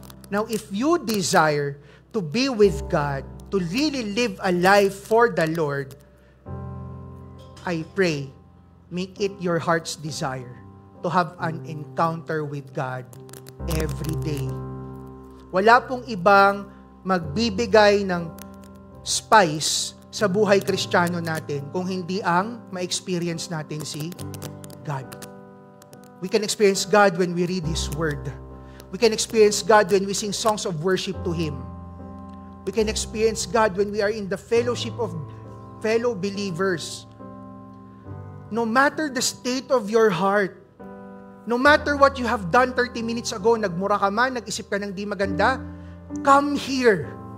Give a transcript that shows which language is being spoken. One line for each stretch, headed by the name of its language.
English: Now, if you desire to be with God, to really live a life for the Lord, I pray, make it your heart's desire to have an encounter with God every day.
Filipino: Wala pong ibang magbibigay ng spice sa buhay Kristiyano natin kung hindi ang ma-experience natin si God.
English: We can experience God when we read His Word. We can experience God when we sing songs of worship to Him. We can experience God when we are in the fellowship of fellow believers. No matter the state of your heart, no matter what you have done 30 minutes ago,
Filipino: nagmura ka man, nag-isip ka ng di maganda,
English: come here.